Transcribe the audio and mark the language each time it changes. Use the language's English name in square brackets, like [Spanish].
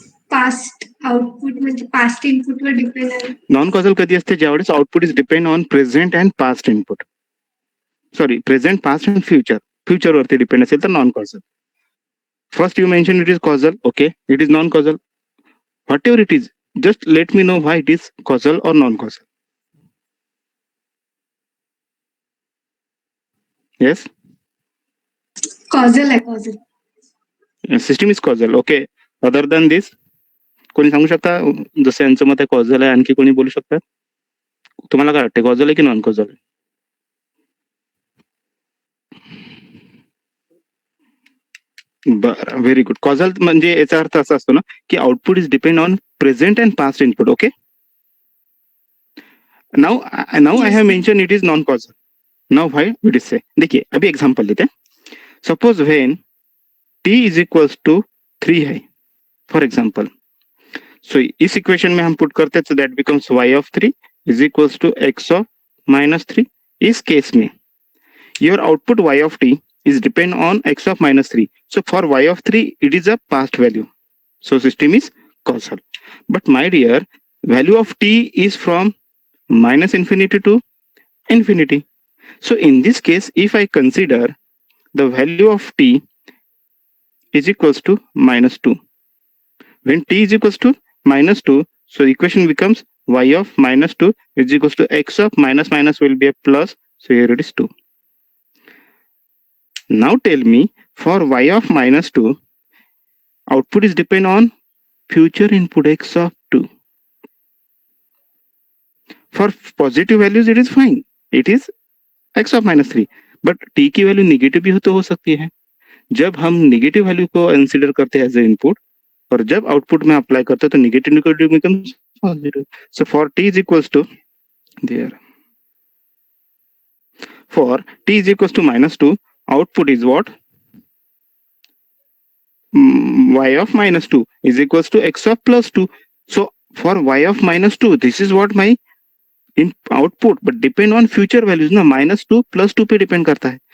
[Marathi] Past output म्हणजे past इनपुटवर depend आहे. नॉन कॉझल कधी असते? [English] ज्यावेळेस output is depend on present and past input. Sorry, present, past and future. [Marathi] फ्युचरवरती depend असेल तर non कॉझल. [English] First you mentioned it is causal. Okay, it is non-causal. Whatever it is, just let me know why it is causal or non-causal. Yes, [Marathi] कॉझल आहे कॉझल. [English] system is causal. Okay. Other than this, [Marathi] कोणी सांगू शकता? जसं यांचं मत आहे कॉझल आहे, आणखी कोणी बोलू शकता? तुम्हाला काय वाटते, कॉझल आहे की नॉन कॉझल? बरं, व्हेरी गुड. कॉझल म्हणजे याचा अर्थ असा असतो ना की [English] Output is depend on present and past input. Okay. Now I have mention it is non causal. Now why it is say, [Hindi] देखिए अभी एग्जांपल लेते हैं. [English] Suppose when t is equals to 3 है, for example. [Hindi] सो इस इक्वेशन में हम पुट करते हैं, तो [English] That becomes y of 3 is equals to x of -3. [Hindi] इस केस में [English] your output y of t is depend on x of -3. So for y of 3, it is a past value. So system is causal. But my dear, value of t is from -infinity to infinity. So in this case, if I consider the value of t is equals to -2. When t is equals to -2, so the equation becomes y of -2 is equals to x of minus will be a plus. So here it is 2. Now tell me, for y of -2, output is depend on future input x of 2. For positive values it is fine, it is x of -3. [Hindi] But t की value negative भी तो हो सकती है. जब हम negative value को consider करते हैं एज ए इनपुट, और जब आउटपुट में अप्लाई करते हैं तो [English] Negative negative becomes positive. So for t is equals to there, for t is equals to -2, output is what? Y of -2 is equals to x of +2. So for y of -2, this is what my in output, but depend on future values ना, [Hindi] -2 +2 पे depend करता है.